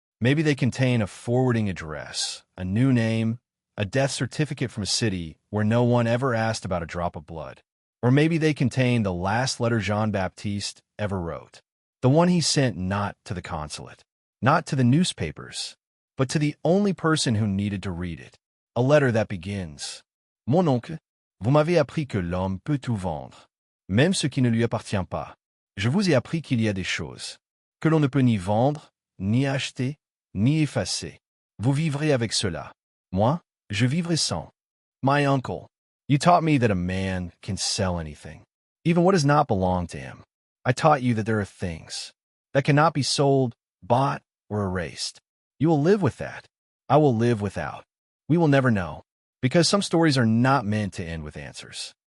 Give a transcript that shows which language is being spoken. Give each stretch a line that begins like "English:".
English: Maybe they contain a forwarding address, a new name, a death certificate from a city where no one ever asked about a drop of blood. Or maybe they contain the last letter Jean-Baptiste ever wrote, the one he sent not to the consulate, not to the newspapers, but to the only person who needed to read it. A letter that begins,
French: Mon oncle, vous m'avez appris que l'homme peut tout vendre, même ce qui ne lui appartient pas. Je vous ai appris qu'il y a des choses que l'on ne peut ni vendre, ni acheter, ni effacer. Vous vivrez avec cela. Moi, je vivrai sans.
English: My uncle, you taught me that a man can sell anything, even what does not belong to him. I taught you that there are things that cannot be sold, bought, or erased. You will live with that. I will live without. We will never know, because some stories are not meant to end with answers.